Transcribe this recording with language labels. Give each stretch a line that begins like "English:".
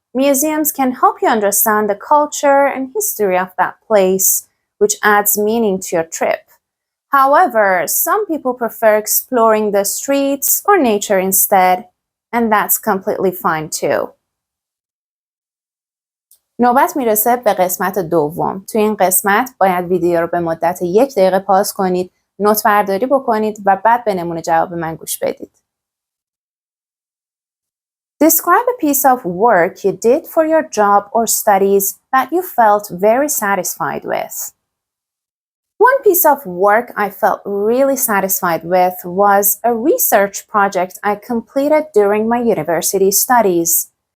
English: Museums can help you understand the culture and history of that place, which adds meaning to your trip. However, some people prefer exploring the streets or nature instead, and that's completely fine too.
Persian: نوبت میرسه به قسمت دوم. توی این قسمت باید ویدیو رو به مدت 1 دقیقه پاز کنید، نوت برداری بکنید و بعد به نمونه جواب من گوش بدید.
English: Describe a piece of work you did for your job or studies that you felt very satisfied with. One piece of work I felt really satisfied with was a research project I completed during my university studies.